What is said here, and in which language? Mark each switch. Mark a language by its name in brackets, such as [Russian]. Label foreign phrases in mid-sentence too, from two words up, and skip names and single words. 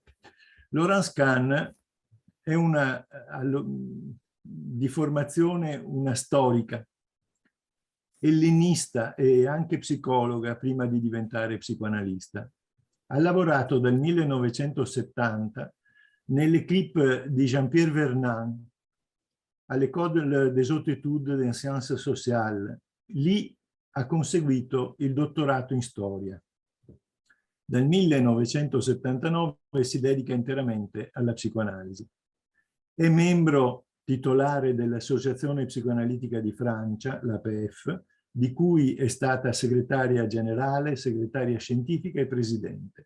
[Italian] Laurence Kahn è di formazione una storica, ellenista e anche psicologa prima di diventare psicoanalista. Ha lavorato dal 1970 nell'equipe di Jean-Pierre Vernant all'École des Hautes Études en Sciences Sociales. Lì ha conseguito il dottorato in storia. Dal 1979 si dedica interamente alla psicoanalisi. È membro titolare dell'Associazione Psicoanalitica di Francia, l'APF, di cui è stata segretaria generale, segretaria scientifica e presidente.